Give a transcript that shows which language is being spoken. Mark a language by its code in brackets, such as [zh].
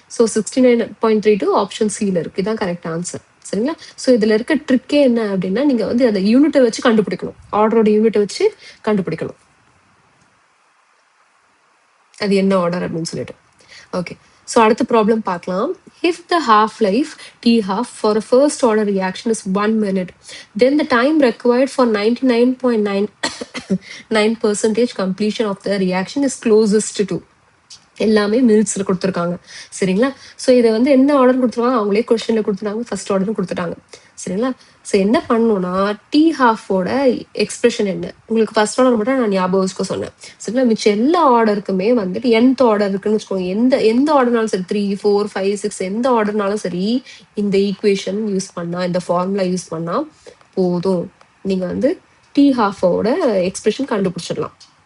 [ta] So 69.32 option சியில் இருக்கு. இதுதான் கரெக்ட் ஆன்சர். சரிங்களா, ஸோ இதில் இருக்க ட்ரிக்கே என்ன அப்படின்னா நீங்கள் அந்த யூனிட்டை வச்சு கண்டுபிடிக்கணும், ஆர்டரோட யூனிட்டை வச்சு கண்டுபிடிக்கணும் அது என்ன ஆர்டர் அப்படின்னு சொல்லிட்டு. ஓகே, ஸோ அடுத்த ப்ராப்ளம் பார்க்கலாம். [en] If the half-life T half for a first order reaction is 1 minute, then the time required for 99.99% completion of the reaction is closest to. [ta] எல்லாமே மினிட்ஸில் கொடுத்துருக்காங்க. சரிங்களா? ஸோ இதை வந்து என்ன ஆர்டர் கொடுத்துருவாங்க, அவங்களே கொஸ்டினில் கொடுத்துட்டாங்க, ஃபர்ஸ்ட் ஆர்டரும் கொடுத்துட்டாங்க. சரிங்களா? ஸோ என்ன பண்ணணும்னா டி ஹாஃபோட எக்ஸ்பிரஷன் என்ன, உங்களுக்கு ஃபர்ஸ்ட் ஆர்டர் மட்டும் நான் ஞாபகம் வச்சுக்க சொன்னேன். சரிங்களா? மிச்சம் எல்லா ஆர்டருக்குமே வந்துட்டு nth ஆர்டர் இருக்குன்னு வச்சுக்கோங்க. எந்த ஆர்டர்னாலும் சரி, 3, 4, 5, 6 எந்த ஆர்டர்னாலும் சரி, இந்த ஈக்குவேஷன் யூஸ் பண்ணா, இந்த ஃபார்முலா யூஸ் பண்ணா போதும், நீங்க வந்து டி ஹாஃபோட எக்ஸ்பிரஷன் கண்டுபிடிச்சிடலாம்.